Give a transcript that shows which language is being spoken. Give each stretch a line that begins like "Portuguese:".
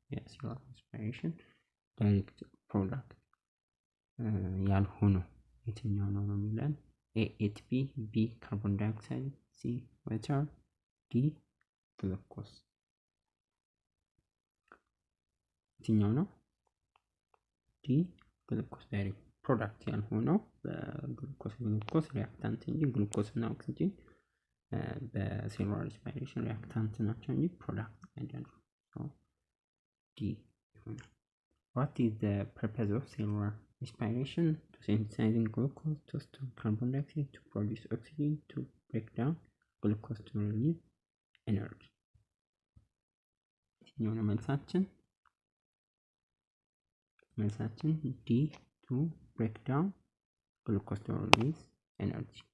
English: Yes, cellular respiration direct product
Amharic: ያልሆነው የትኛው ነው የሚለን?
English: A ATP, B carbon dioxide, C water, D glucose።
Amharic: የትኛው ነው? D glucose direct product ያልሆነው ግሉኮስ ሪአክታንት እንጂ ግሉኮስ እና ኦክሲጅን በሴሉላር ሪስፓይሬሽን ሪአክታንት ናቸው እንጂ ፕሮዳክት አይደሉም። ዲ ይሆናል።
English: What is the purpose of cellular respiration? To synthesize glucose, to store carbon dioxide, to produce oxygen, to break down glucose, to release energy.
Amharic: የትኛው ነው መልሳችን? መልሳችን ዲ
English: to break down glucose to release energy.